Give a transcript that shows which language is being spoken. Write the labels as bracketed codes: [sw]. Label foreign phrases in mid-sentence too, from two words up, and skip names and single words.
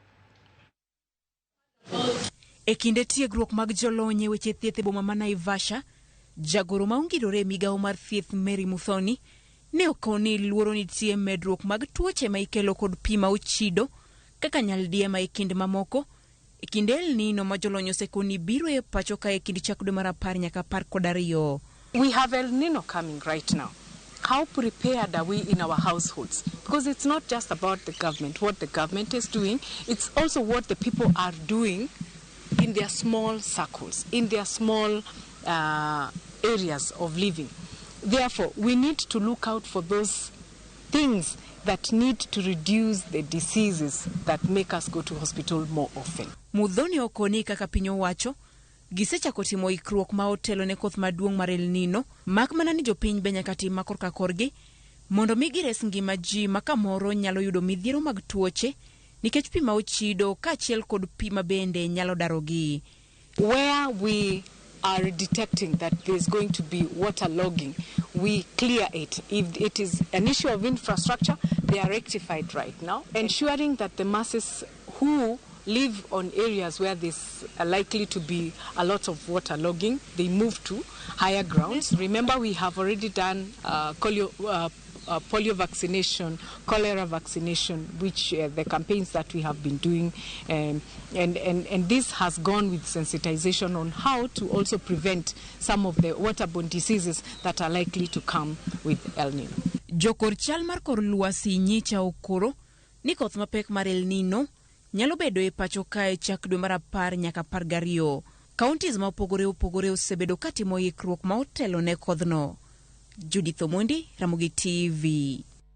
[luo] E kinde tiegruok mag jolony e weche thieth e boma ma Naivasha, jagoro maongirore migao mar thieth Mary Mudhoni ne okoni luoro nitie medruok mag tuoche ma ikelo kod pi ma ochido kaka nyaldiema e kinde mamoko e kinde El Nino ma jolony osekoni biro e pacho ka e kind chak dwe mar 10 nyaka 12. [en] We have El Nino coming right now. How prepared are we in our households? Because it's not just about the government, what the government is doing, it's also what the people are doing in their small circles, in their small areas of living. Therefore, we need to look out for those things that need to reduce the diseases that make us go to hospital more often. [luo] Mudhoni okoni kaka piny owacho gisechako timo ikruok ma otelo ne koth maduong' mar El Nino, mak mana ni jopiny be nyaka tim makor ka korgi mondo mi gires ngima ji ma kamoro nyalo yudo midhiero mag tuoche nikech pi ma ochido kaachiel kod pi ma bende nyalo darogi. [en] Where we are detecting that there's going to be waterlogging, we clear it. If it is an issue of infrastructure, they are rectified right now, ensuring that the masses who live on areas where there's likely to be a lot of waterlogging, they move to higher grounds. Remember, we have already done polio vaccination, cholera vaccination, which the campaigns that we have been doing, and this has gone with sensitization on how to also prevent some of the waterborne diseases that are likely to come with El Nino. [luo] Jokor chal mar kor lwasi nyicha okoro ni koth mapek mar El Nino nyalo bedo e pacho kae chak dwe mar 10 nyaka 12. Counties ma opogore osebedo katimo ikruok ma otelo ne kodhno. Judith Omondi, Ramogi TV.